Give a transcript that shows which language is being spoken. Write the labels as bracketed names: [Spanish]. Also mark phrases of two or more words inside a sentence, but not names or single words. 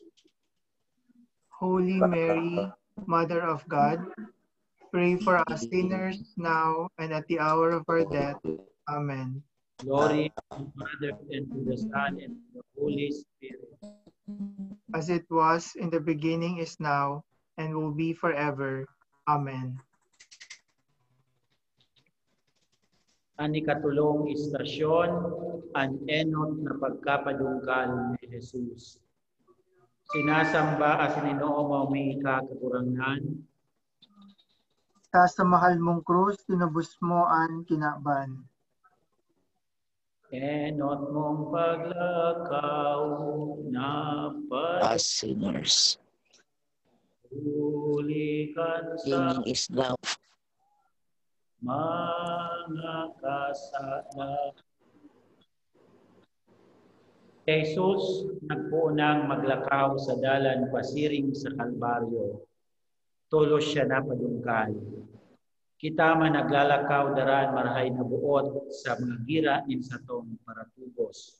[English] Holy Mary, Mother of God, pray for us sinners now and at the hour of our death. Amen. Glory to the Father, and to the Son, and to the Holy Spirit. As it was in the beginning, is now, and will be forever. Amen. [Bikol] Ang ikatulong istasyon, ang enot na pagkapadungkal ni Jesus. Sinasamba as Ginoo mi ikatugurangan. Ta sa mahal mong krus, tinubos mo ang kinaban. Enot mong paglakaw na [English] Us sinners. [Bikol] patulikan sa [English] Healing is now. [Bikol] mga kasalanan. Jesus nagpunang maglakaw sa dalan pasiring sa Kalbaryo. Tulos siya na padungkal. Kita man naglalakaw daraan marahay na buot sa mga gira nin sa tong paratubos.